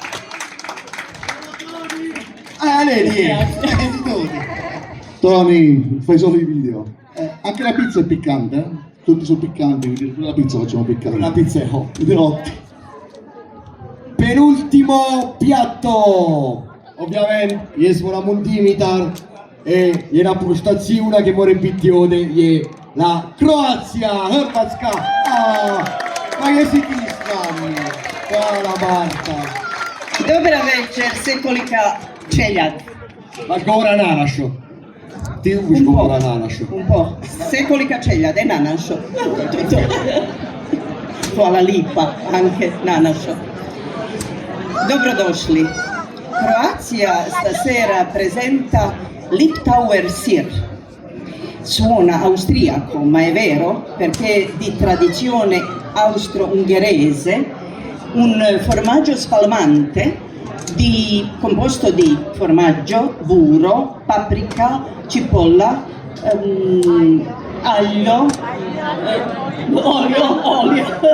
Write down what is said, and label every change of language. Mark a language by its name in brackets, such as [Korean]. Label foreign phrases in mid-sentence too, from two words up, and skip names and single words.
[Italian] Vedi, Tony, fai solo i video. Anche la pizza è piccante, eh? Tutti sono piccanti, quindi la pizza facciamo piccante. La pizza è hot. Penultimo piatto, ovviamente, [Slavomolisano] jesmo na mund dimitar e jedna puštaciuna che more biti ovdje je la Croatia, Hrvatska. Ma je si ti s nami? Hvala Marta. Dobra večer, Sekolika Čeljad. Ma govora na našo. Ti ubiš govora na našo. [Italian] Un po'. [Slavomolisano] Sekolika Čeljad e Nanašo. [Italian] Tutto. [Slavomolisano] Hvala lipa, anche Nanašo. Dobrodošli. [Italian] Croazia stasera presenta Liptauer Sir. Suona austriaco, ma è vero perché è di tradizione austro-ungherese, un formaggio spalmante composto di formaggio, burro, paprika, cipolla, aglio, olio.